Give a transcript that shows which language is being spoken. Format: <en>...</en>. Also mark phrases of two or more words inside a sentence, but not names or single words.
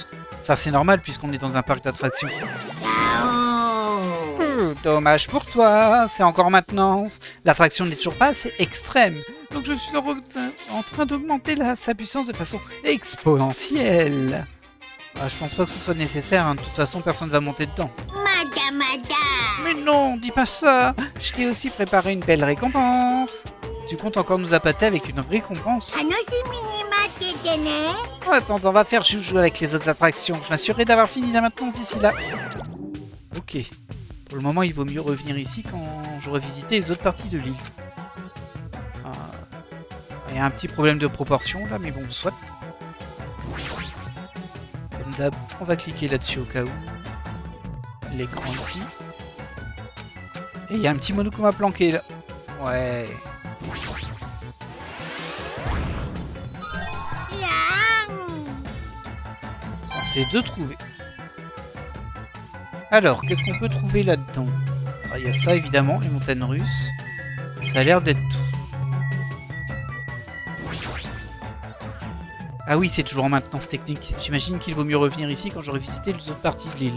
<fr>Enfin, c'est normal puisqu'on est dans un parc d'attractions. Dommage pour toi, c'est encore maintenance. L'attraction n'est toujours pas assez extrême. Donc je suis en train d'augmenter sa puissance de façon exponentielle. Je pense pas que ce soit nécessaire, hein. De toute façon personne va monter dedans.</fr> <ja>まだまだ。</ja> <fr>Mais non, dis pas ça. Je t'ai aussi préparé une belle récompense. Tu comptes encore nous appâter avec une récompense?</fr> <ja>楽しみに待っててね。</ja> <fr>Attends, on va faire joujou avec les autres attractions. Je m'assurerai d'avoir fini la maintenance d'ici là. Ok. Pour le moment, il vaut mieux revenir ici quand j'aurai visité les autres parties de l'île. Il y a un petit problème de proportion là, mais bon, soit. Comme d'hab, on va cliquer là-dessus au cas où. L'écran ici. Et il y a un petit Monokuma planqué là. Ouais.</fr> <ja>いやーん。</ja> <fr>Ça en fait 2 trouvés. Alors, qu'est-ce qu'on peut trouver là-dedans? Il y a ça évidemment, les montagnes russes. Ça a l'air d'être tout. Ah oui, c'est toujours en maintenance technique. J'imagine qu'il vaut mieux revenir ici quand j'aurai visité les autres parties de l'île.</fr>